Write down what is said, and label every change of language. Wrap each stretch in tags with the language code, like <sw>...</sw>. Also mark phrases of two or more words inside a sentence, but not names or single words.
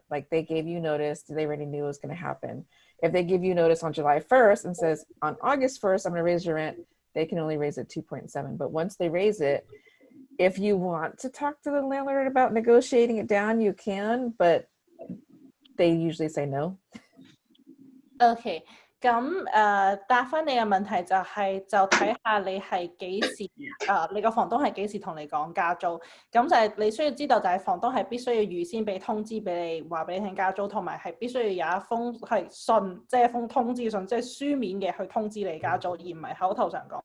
<en>Like they gave you notice, they already knew it was going to happen. If they give you notice on July 1st and says on August 1st, I'm going to raise your rent, they can only raise it 2.7. But once they raise it, if you want to talk to the landlord about negotiating it down, you can, but they usually say no. Okay.</en> <yue>咁答翻你嘅問題就睇下你係幾時你個房東係幾時同你講加租，咁就係你需要知道就係房東係必須要預先俾通知俾你，話俾你聽加租，同埋係必須要有一封係信，即係一封通知信，即係書面嘅去通知你加租，而唔係口頭上講。</yue>